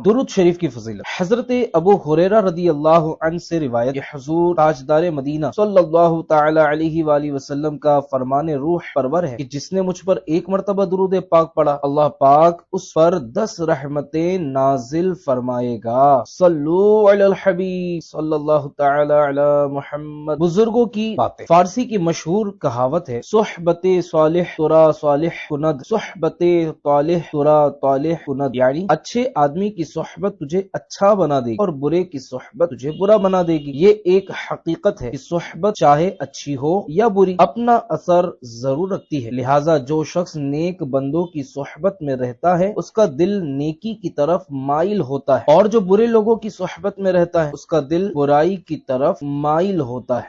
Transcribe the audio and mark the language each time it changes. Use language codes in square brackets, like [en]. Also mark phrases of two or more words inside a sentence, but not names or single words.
[ur] درود شریف کی فضیلت حضرت ابو ہریرہ [ar] رضی اللہ عنہ [ur] سے روایت کہ حضور تاجدار مدینہ [ar] صلی اللہ تعالی علیہ وآلہ وسلم [ur] کا فرمان روح پرور ہے کہ جس نے مجھ پر ایک مرتبہ درود پاک پڑھا اللہ پاک اس پر 10 رحمتیں نازل فرمائے گا۔ [ar] صلو علی الحبیب صلی اللہ تعالی علی محمد۔ [ur] بزرگوں کی باتیں، فارسی کی مشہور کہاوت ہے [fa] صحبت صالح ترا صالح کند، صحبت طالح ترا طالح کند، [ur] یعنی اچھے آدمی کی صحبت تجھے اچھا بنا دے گی اور برے کی صحبت تجھے برا بنا دے گی۔ یہ ایک حقیقت ہے کہ صحبت چاہے اچھی ہو یا بری اپنا اثر ضرور رکھتی ہے، لہٰذا جو شخص نیک بندوں کی صحبت میں رہتا ہے اس کا دل نیکی کی طرف مائل ہوتا ہے، اور جو برے لوگوں کی صحبت میں رہتا ہے اس کا دل برائی کی طرف مائل ہوتا ہے۔